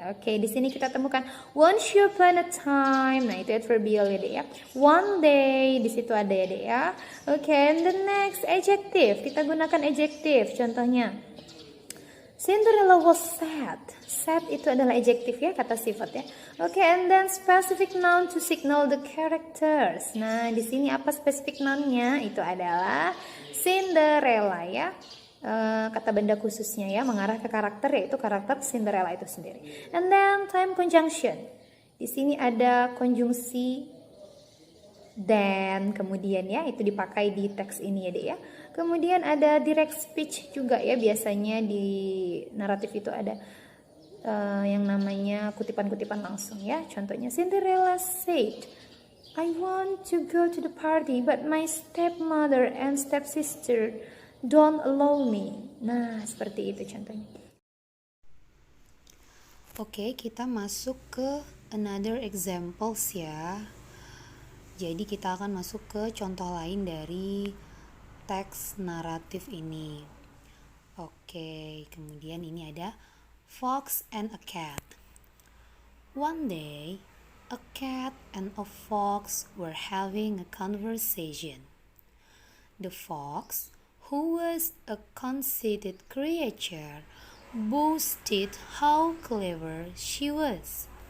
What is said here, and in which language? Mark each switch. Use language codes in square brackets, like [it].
[id] Oke, di sini kita temukan [en] once upon a time. [id] Nah, itu adverbial ya, Dek ya. One day, di situ ada ya, Dek ya. [en] Oke, and the next adjective. [id] Kita gunakan adjective. Contohnya [en] Cinderella was sad. [id] Sad itu adalah adjective ya, kata sifat ya. [en] Oke, and then specific noun to signal the characters. [id] Nah, di sini apa specific noun-nya? Itu adalah Cinderella ya. Kata benda khususnya ya, mengarah ke karakter, yaitu karakter Cinderella itu sendiri. [en] And then time conjunction. [id] Di sini ada konjungsi dan kemudian ya, itu dipakai di teks ini ya dek ya. Kemudian ada direct speech juga ya, biasanya di naratif itu ada yang namanya kutipan-kutipan langsung ya. [en] Contohnya Cinderella said, I want to go to the party but my stepmother and stepsister don't allow me. [id] Nah, seperti itu contohnya. Oke, kita masuk ke [en] another examples [id] ya. Jadi kita akan masuk ke contoh lain dari teks naratif ini. Oke, kemudian ini ada Fox and a Cat. [en] One day, a cat and a fox were having a conversation. The fox, who was a conceited creature, boasted how clever she was.